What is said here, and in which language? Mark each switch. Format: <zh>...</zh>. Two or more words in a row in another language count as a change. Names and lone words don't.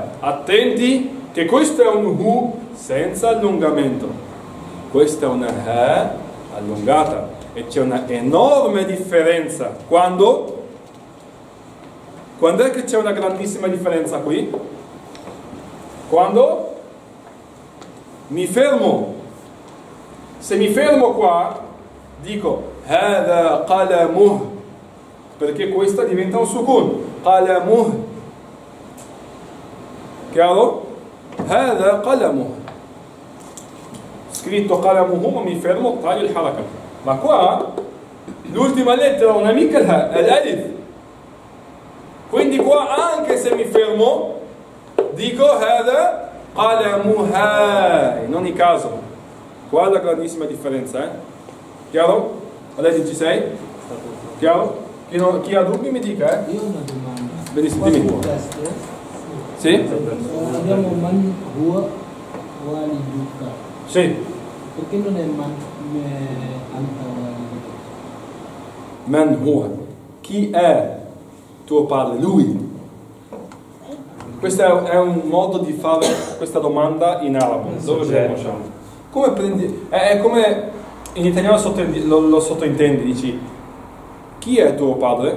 <it>Attenti che questo è un hu senza allungamento, questa è una ha allungata, e c'è una enorme differenza. Quando è che c'è una grandissima differenza qui? Quando mi fermo. Se mi fermo qua, dico</it> <ar>هذا قلمه,</ar> <it>perché questa diventa un sukun, قلمه, chiaro?</it> <ar>هذا قلمه,</ar> <it>scritto قلمه, ma mi fermo, taglio il haraka. Ma qua l'ultima lettera non è mica è l'alif, quindi qua anche se mi fermo dico</it> <ar>هذا قلمها,</ar> <it>in ogni caso. Qua è la grandissima differenza, chiaro? Lei ci sei? Chiaro? Chi ha dubbi mi dica, Io ho una domanda. Benissimo, dimmi. Sì? Abbiamo</it> <ar>من هو والدك.</ar> <it>Sì. Perché non è</it> <ar>من أنت والدك? من هو.</ar> <it>Chi è tuo padre? Lui. Questo è un modo di fare questa domanda in arabo. Dove lo conosciamo? Come prendi? È come in italiano lo sottointendi, dici chi è tuo padre?</it>